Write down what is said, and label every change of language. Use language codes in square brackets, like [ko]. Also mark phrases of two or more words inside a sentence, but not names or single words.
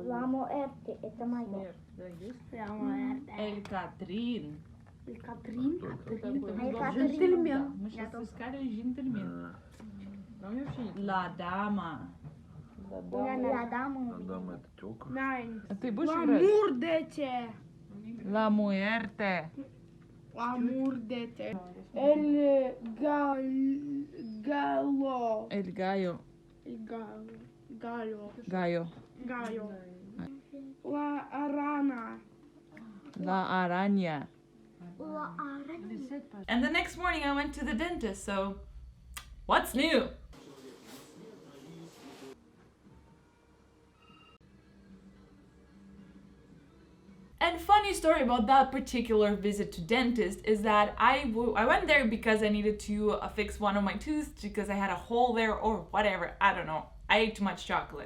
[ru] Ла Муэрте, это мое. Да, есть. Ла Муэрте. Эль Катрин. Катрин? Джентльмен. Мы сейчас искали джентльмен. Там вообще нет. Ла Дама. Ла Дама. Адам, это тёлка. Найн. А ты будешь Ла играть? Мурдете. Ла Муэрте. Ла Мурдете. Эль Гало. Эль Гайо. Гало. Гайо. Гало. Ла Арана. Ла Аранья. Ла Арана. [en] And the next morning I went to the dentist, so what's new? And funny story about that particular visit to dentist is that I went there because I needed to fix one of my teeth because I had a hole there or whatever, I don't know.